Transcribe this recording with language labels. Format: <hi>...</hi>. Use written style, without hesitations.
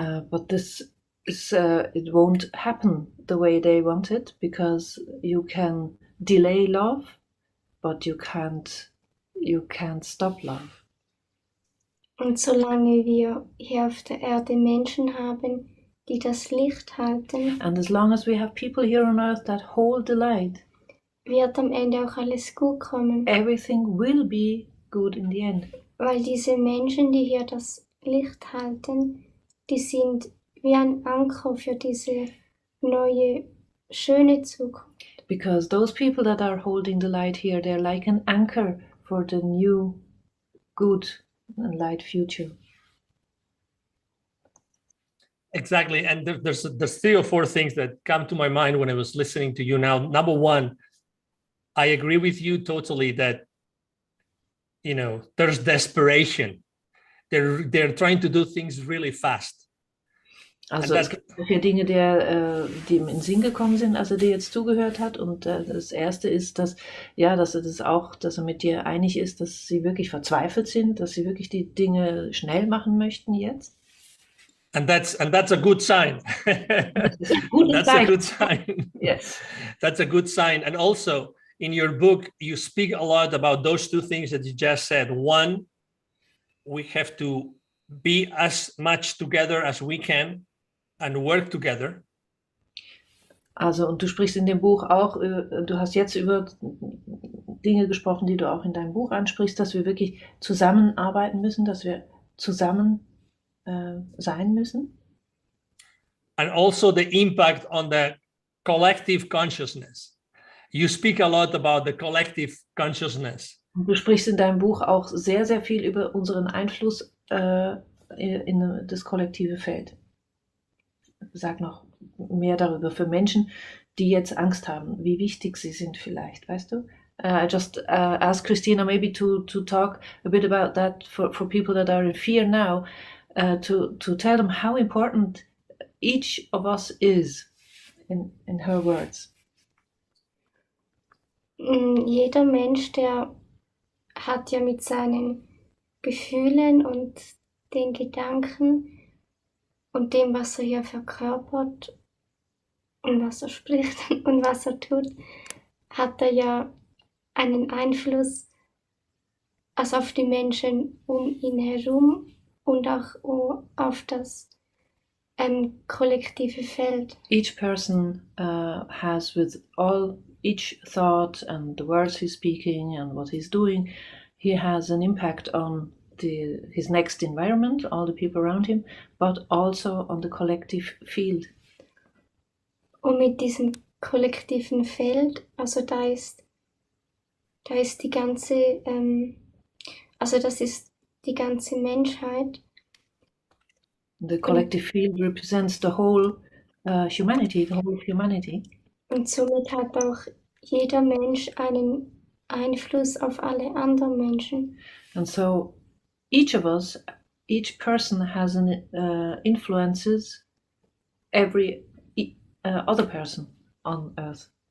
<en>But this is, it won't happen the way they want it, because you can delay love, but you can't stop love.</en> <de>Und solange wir hier auf der Erde Menschen haben, die das Licht halten,</de> <en>And as long as we have people here on Earth that hold the light,</en> <de>wird am Ende auch alles gut kommen.</de> <en>everything will be good in the end.</en> <de>Weil diese Menschen, die hier das Licht halten, die sind wie ein Anker für diese neue, schöne Zukunft.</de> <en>Because those people that are holding the light here, they're like an anchor for the new, good and light future. Exactly. And there's 3 or 4 things that come to my mind when I was listening to you now. Number one, I agree with you totally that, there's desperation. They're trying to do things really fast.</en> <de>Also es gibt solche Dinge, die ihm in den Sinn gekommen sind, als er dir jetzt zugehört hat. Und das erste ist, dass er mit dir einig ist, dass sie wirklich verzweifelt sind, dass sie wirklich die Dinge schnell machen möchten jetzt.</de> <en>And that's a good sign. That's a good sign. Yes. That's a good sign. And also in your book, you speak a lot about those 2 things that you just said. One, we have to be as much together as we can and work together.</en> <de>Also, und du sprichst in dem Buch auch, du hast jetzt über Dinge gesprochen, die du auch in deinem Buch ansprichst, dass wir wirklich zusammenarbeiten müssen, dass wir zusammen sein müssen.</de> <en>And also the impact on the collective consciousness. You speak a lot about the collective consciousness.</en> <de>Und du sprichst in deinem Buch auch sehr, sehr viel über unseren Einfluss in das kollektive Feld. Sag noch mehr darüber für Menschen, die jetzt Angst haben, wie wichtig sie sind vielleicht, weißt du?</de> <en>I just asked Christina maybe to talk a bit about that for people that are in fear now, to tell them how important each of us is, in her words.</en> <de>Jeder Mensch, der hat ja mit seinen Gefühlen und den Gedanken und dem, was er hier verkörpert und was er spricht und was er tut, hat er ja einen Einfluss also auf die Menschen um ihn herum und auch auf das kollektive Feld.</de> <en>Each person has, with each thought and the words he's speaking and what he's doing, he has an impact on his next environment, all the people around him, but also on the collective field.</en> <de>Und mit diesem kollektiven Feld, also da ist die ganze, also das ist die ganze Menschheit.</de> <en>The collective field represents the whole humanity, the whole of humanity.</en> <de>Und somit hat auch jeder Mensch einen Einfluss auf alle anderen Menschen.</de> <en>And so each of us, each person has an influences every other person on earth.</en>